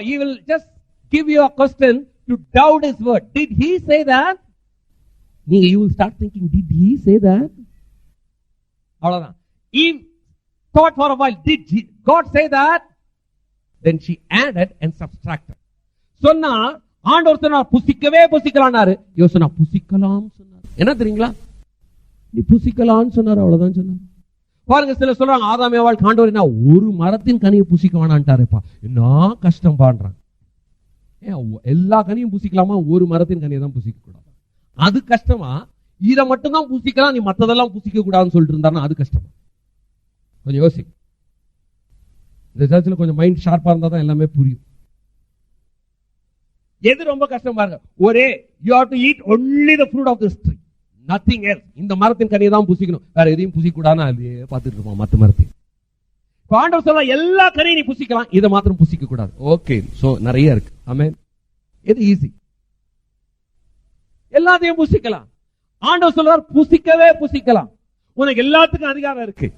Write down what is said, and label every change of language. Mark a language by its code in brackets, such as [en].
[en] He will just give you a question to doubt his word. Did he say that? You will start thinking, did he say that? [ta] அவ்வளவுதான். [en] Eve thought for a while, did God say that? Then she added and subtracted. [ta] சொன்னா ஆண்டவர் சொன்னார் புசிக்கவே புசிக்கலாம்னாரு. இவ சொன்னா புசிக்கலாம் சொன்னார். என்ன தெரியுங்களா? நீ புசிக்கலாம்னு சொன்னார், அவ்வளவுதான் சொன்னார். பாருங்க, சில சொல்றாங்க ஆதாம் ஏவாள் ஆண்டவர் என்ன ஒரு மரத்தின் கனியை புசிக்க வேணான்ட்டாருப்பா. என்ன கஷ்டம் பாடுறான். எல்லா கனியும் புசிக்கலாமா? ஒரு மரத்தின் கனியை தான் புசிக்க கூடாது. அது கஷ்டமா? இதை மட்டும் தான் புசிக்கலாம், நீ மற்றதெல்லாம் புசிக்க கூடாதுன்னு சொல்லிட்டு இருந்தாருன்னா அது கஷ்டமா? கொஞ்சம் யோசி. இந்த சர்ச்சில் கொஞ்சம் மைண்ட் ஷார்ப்பா இருந்தா தான் எல்லாமே புரியும். எது ரொம்ப கஷ்டம் பாருங்க. ஒரே [en] you have to eat only the fruit of this tree, nothing else. [ta] இந்த மரத்தின் கனியை தான் புசிக்கணும், வேற எதையும் புசிக்க கூடாதுன்னு அது பார்த்துட்டு இருப்போம் மற்ற மரத்தையும். ஆண்டவர் சொல்ல எல்லா கனியும் நீ புசிக்கலாம், இதை மாத்திரம் புசிக்க கூடாது. ஓகே, சோ நிறைய இருக்கு. ஆமென். இது ஈஸி, எல்லாத்தையும் புசிக்கலாம். ஆண்டவர் சொல்றார் புசிக்கவே புசிக்கலாம், உனக்கு எல்லாத்துக்கும் அதிகாரம் இருக்கு.